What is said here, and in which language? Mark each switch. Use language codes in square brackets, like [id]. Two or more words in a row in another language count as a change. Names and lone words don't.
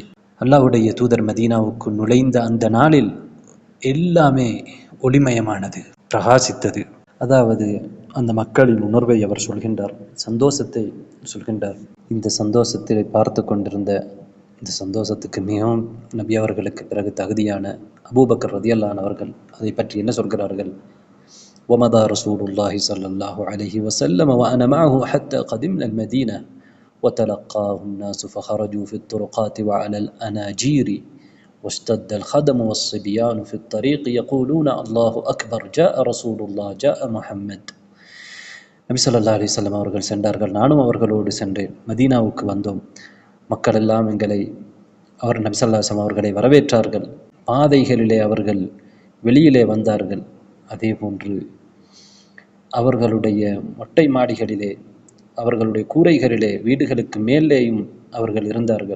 [ta] அல்லாஹ்வுடைய தூதர் மதீனாவுக்கு நுழைந்த அந்த நாளில் எல்லாமே ஒளிமயமானது, பிரகாசித்தது. அதாவது அந்த மக்களின் உணர்வை அவர் சொல்கின்றார், சந்தோஷத்தை சொல்கின்றார். இந்த சந்தோஷத்தை பார்த்து கொண்டிருந்த, இந்த சந்தோஷத்துக்கு மிகவும் நபி அவர்களுக்கு பிறகு தகுதியான அபூபக்கர் [ar] رضي الله عنه [ta] அவர்கள் அதை பற்றி என்ன சொல்கிறார்கள்? [ar] ومضى رسول الله صلى الله عليه وسلم وأنا معه حتى قدمنا المدينة وتلقاه الناس فخرجوا في الطرقات وعلى الأناجير واشتد الخدم والصبيان في الطريق يقولون الله أكبر جاء رسول الله جاء محمد. [ta] நபி [ar] صلى الله عليه وسلم [ta] அவர்கள் சென்றார்கள், நானும் அவர்களோடு சென்றேன். மதீனாவுக்கு வந்தோம். மக்கள் எல்லாம் எங்களை, நபி [ar] صلى الله عليه وسلم [ta] அவர்களை வரவேற்றார்கள். பாதைகளிலே அவர்கள் வெளியிலே வந்தார்கள். அதே போன்று அவர்களுடைய மொட்டை மாடிகளிலே, அவர்களுடைய கூரைகளிலே, வீடுகளுக்கு மேலேயும் அவர்கள் இருந்தார்கள்.